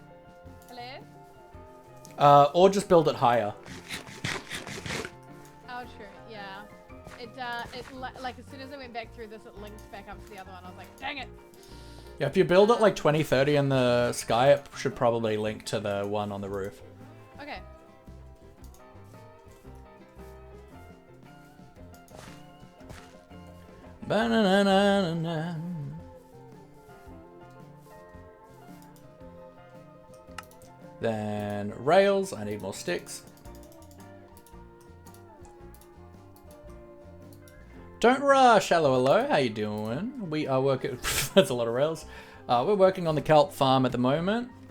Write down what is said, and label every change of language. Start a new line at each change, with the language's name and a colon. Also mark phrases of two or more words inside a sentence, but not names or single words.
English: Hello? Or just build it higher. Oh, true. Yeah. Like as soon as I went back through this, it linked back up to the other one. I was like, dang it. Yeah, if you build it like 2030 in the sky, it should probably link to the one on the roof. Okay. Ba-na-na-na-na-na. Then rails, I need more sticks. Don't rush, hello, how you doing? We are working, that's a lot of rails. We're working on the kelp farm at the moment.